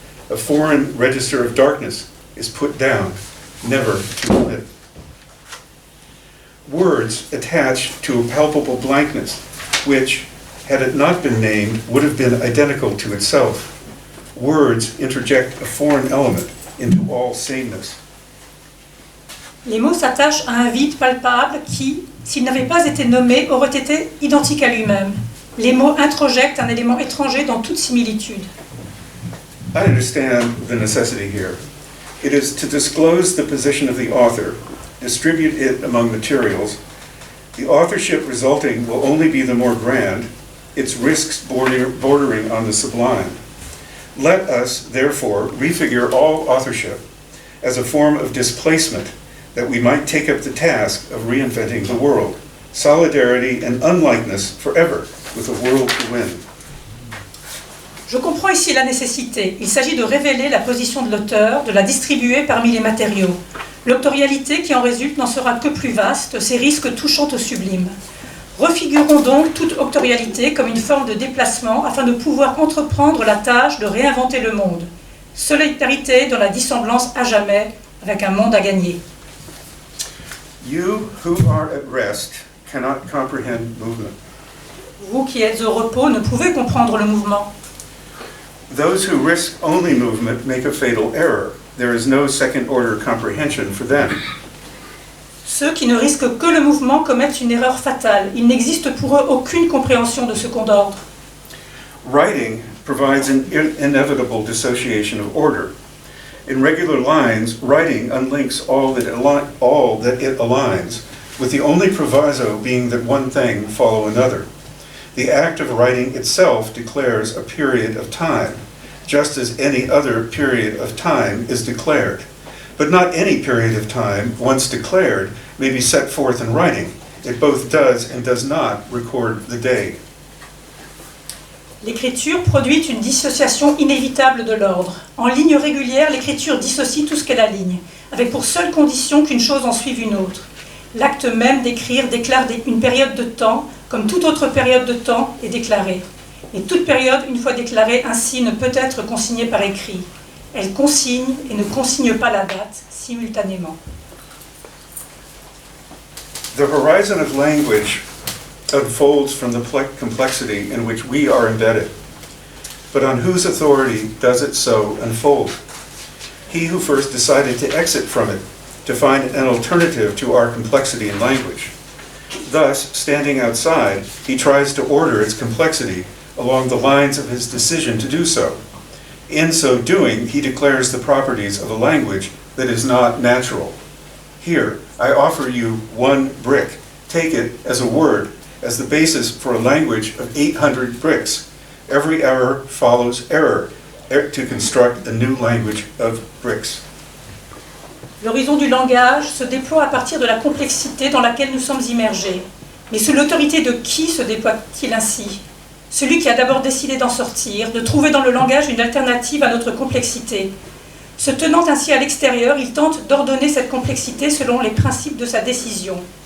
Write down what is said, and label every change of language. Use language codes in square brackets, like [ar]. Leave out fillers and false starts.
[en] A foreign register of darkness is put down, never to lit. Words attach to a palpable blankness, which, had it not been named, would have been identical to itself. Words interject a foreign element into all sameness. [fr] Les mots s'attachent à un vide palpable qui, s'il n'avait pas été nommé, aurait été identique à lui-même. Les mots introjectent un élément étranger dans toute similitude. [en] I understand the necessity here. It is to disclose the position of the author, distribute it among materials. The authorship resulting will only be the more grand, its risks bordering on the sublime. Let us, therefore, refigure all authorship as a form of displacement that we might take up the task of reinventing the world, solidarity and unlikeness forever, with a world to win. [fr] Je comprends ici la nécessité. Il s'agit de révéler la position de l'auteur, de la distribuer parmi les matériaux. L'autorialité qui en résulte n'en sera que plus vaste, ses risques touchant au sublime. Refigurons donc toute autorialité comme une forme de déplacement afin de pouvoir entreprendre la tâche de réinventer le monde. Solidarité dans la dissemblance à jamais, avec un monde à gagner. [en] You who are at rest cannot comprehend movement. [fr] Vous qui êtes au repos ne pouvez comprendre le mouvement. [en] Those who risk only movement make a fatal error. There is no second-order comprehension for them. [fr] Ceux qui ne risquent que le mouvement commettent une erreur fatale. Il n'existe pour eux aucune compréhension de second ordre. [en] Writing provides an inevitable dissociation of order. In regular lines, writing unlinks all that it aligns, with the only proviso being that one thing follow another. The act of writing itself declares a period of time, just as any other period of time is declared. But not any period of time, once declared, may be set forth in writing. It both does and does not record the day. [fr] L'écriture produit une dissociation inévitable de l'ordre. En ligne régulière, l'écriture dissocie tout ce qu'elle aligne, avec pour seule condition qu'une chose en suive une autre. L'acte même d'écrire déclare une période de temps, comme toute autre période de temps, est déclarée. Et toute période, une fois déclarée ainsi, ne peut être consignée par écrit. Elle consigne et ne consigne pas la date simultanément. [en] The horizon of language unfolds from the complexity in which we are embedded. But on whose authority does it so unfold? He who first decided to exit from it, to find an alternative to our complexity in language. Thus, standing outside, he tries to order its complexity along the lines of his decision to do so. In so doing, he declares the properties of a language that is not natural. Here, I offer you one brick. Take it as a word, as the basis for a language of 800 bricks. Every error follows error to construct a new language of bricks. [fr] L'horizon du langage se déploie à partir de la complexité dans laquelle nous sommes immergés. Mais sous l'autorité de qui se déploie-t-il ainsi? Celui qui a d'abord décidé d'en sortir, de trouver dans le langage une alternative à notre complexité. Se tenant ainsi à l'extérieur, il tente d'ordonner cette complexité selon les principes de sa décision.